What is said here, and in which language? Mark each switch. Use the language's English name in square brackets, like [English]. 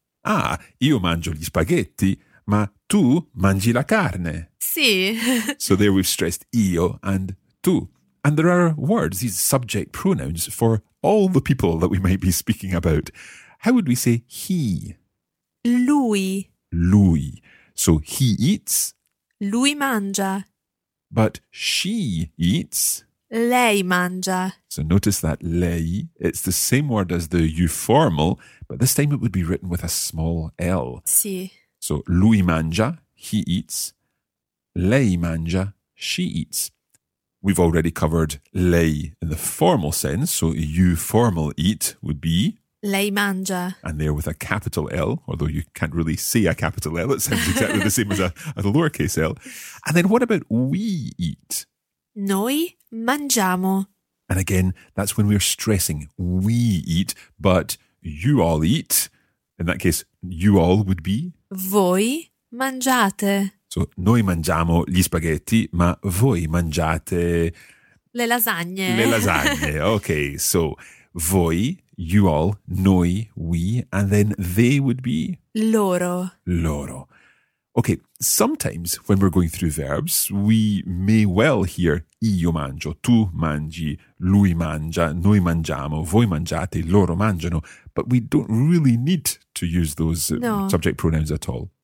[Italian] Ah, io mangio gli spaghetti, ma tu mangi la carne. Sì. [English] So there we've stressed io and tu. And there are words, these subject pronouns, for all the people that we might be speaking about. How would we say he? [Italian] Lui. [English] Lui. So he eats. [Italian] Lui mangia. [English] But she eats. [Italian] Lei mangia. [English] So notice that lei, it's the same word as the euformal, but this time it would be written with a small L. [Italian] Si. [English] So [Italian] lui mangia, [English] he eats. [Italian] Lei mangia, [English] she eats. We've already covered lei in the formal sense, so euformal eat would be... [Italian] Lei mangia. [English] And there with a capital L, although you can't really see a capital L, it sounds exactly the same as a lowercase L. And then what about we eat? [Italian] Noi mangiamo. [English] And again, that's when we're stressing we eat, but you all eat. In that case, you all would be? [Italian] Voi mangiate. So noi mangiamo gli spaghetti, ma voi mangiate... Le lasagne. Le lasagne. [English] Okay, so voi, you all, noi, we, and then they would be? [Italian] Loro. [English] Loro. Okay, sometimes when we're going through verbs, we may well hear [Italian] io mangio, tu mangi, lui mangia, noi mangiamo, voi mangiate, loro mangiano, [English] but we don't really need to use those subject pronouns at all.